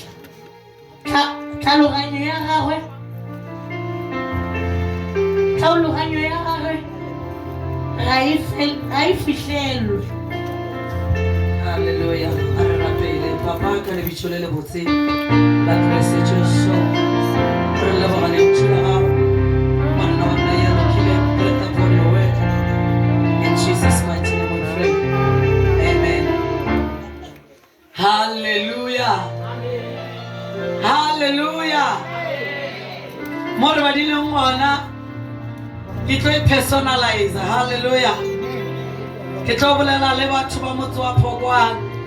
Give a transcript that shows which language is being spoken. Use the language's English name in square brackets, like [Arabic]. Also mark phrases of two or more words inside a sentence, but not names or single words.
[Northern Sotho] Tlhaloganyo ya gagwe ga e fihlelwe. Haleluya. A re rapele papa ka lebitso le botse la Kristo. Re leboga lentswe la gago monna wa nna ya lokile [English] breath upon your word. In Jesus' mighty name we pray. Amen. Hallelujah. Hallelujah. [Northern Sotho] Mo re badileng ngwana ke tlo personalize. Hallelujah. Ke tlo bolela le batho ba motse wa Pokwane.